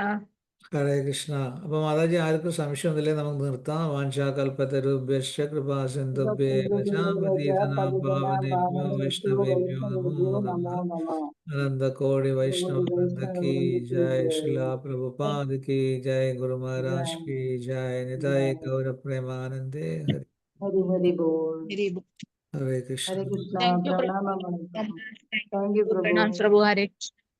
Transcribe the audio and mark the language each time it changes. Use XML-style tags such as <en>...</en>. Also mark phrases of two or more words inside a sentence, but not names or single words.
<sa>ഹരേ കൃഷ്ണ.</sa> <ml>അപ്പോൾ മാതാജി, ആർക്കും സംശയമൊന്നുമില്ലേ? നമുക്ക് നിർത്താം.</ml> <sa>വാഞ്ചാകൽപതരുഭ്യശ്ച കൃപാ സിന്ധുഭ്യേഷാ പതിതനാം പാവനേഭ്യോ വൈഷ്ണവേഭ്യോ നമോ നമഃ.</sa> <hi>अनन्तकोटि वैष्णववृन्द की जय, श्रील प्रभुपाद की जय, गुरु महाराज की जय,</hi> <bn>নিতাই গৌর প্রেমানন্দে, হরি হরি হরি বোল.</bn> <sa>ഹരേ കൃഷ്ണ. ഹരേ കൃഷ്ണ.</sa> <en>Thank you, Prabhu.</en> <ml>പ്രണാമം.</ml> <en>Thank thank you you,</en> <ml>പ്രഭു.</ml> <hi>प्रणाम, प्रभु.</hi> <sa>हरे कृष्ण.</sa>